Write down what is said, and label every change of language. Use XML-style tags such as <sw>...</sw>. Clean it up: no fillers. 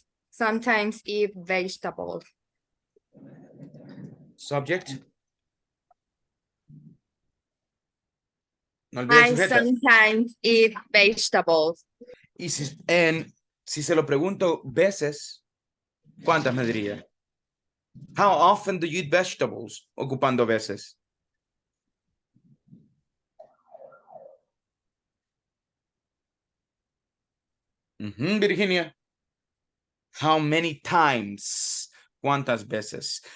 <en>Sometimes eat vegetables. Subject.</en> <es>No olvide el</es> <en>I</en> <es>sujeto.</es> <en>sometimes eat vegetables.</en> <es>Y si se lo pregunto veces, ¿cuántas me diría?</es> <en>How often do you eat vegetables?</en> <es>Ocupando veces.</es> <en>Virginia. How many times?</en> <es>¿Cuántas veces?</es>